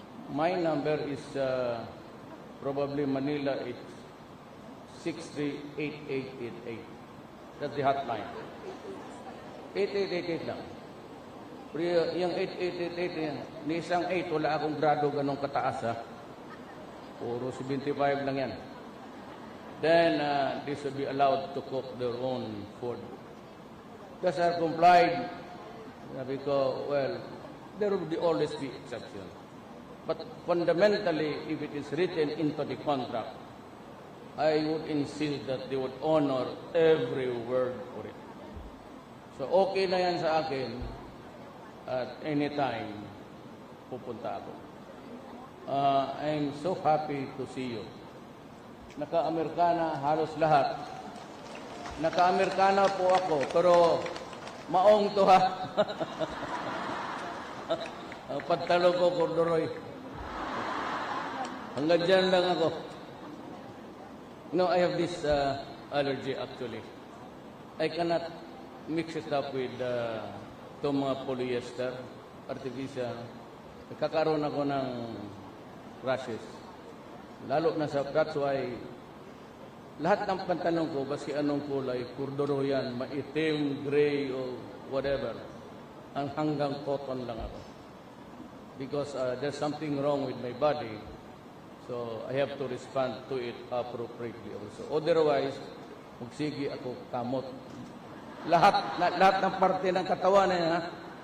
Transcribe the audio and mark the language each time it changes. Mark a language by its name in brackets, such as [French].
[English] My number is probably Manila, it's 638888. That's the hotline. 8888 lang. [Filipino] Pero yung 8888 yan, ni isang 8, wala akong grado ganong kataas ha. Puro 75 lang yan. [English] Then, they should be allowed to cook their own food. Thus are complied. [Filipino] Sabi ko, [English] well, there will always be exceptions. But fundamentally, if it is written into the contract, I would insist that they would honor every word for it. [Filipino] So okay na yan sa akin, [English] at any time, [Filipino] pupunta ako. [English] I'm so happy to see you. [Filipino] Naka-Amerikana halos lahat. Naka-Amerikana po ako, pero maong to ha. Ang pantalo ko, corduroy. Hanggang dyan lang ako. [English] I have this allergy actually. I cannot mix it up with [Filipino] itong mga [English] polyester, artificial. [Filipino] Nagkakaroon ako ng rashes. Lalo na [English] that's why [Filipino] lahat ng pantalon ko, basi anong kulay, corduroy yan, maitim, gray, [English] or whatever. [Filipino] Ang hanggang cotton lang ako. [English] Because there's something wrong with my body. So, I have to respond to it appropriately also. [Filipino] Otherwise, magsigi ako kamot. Lahat ng parte ng katawan niya.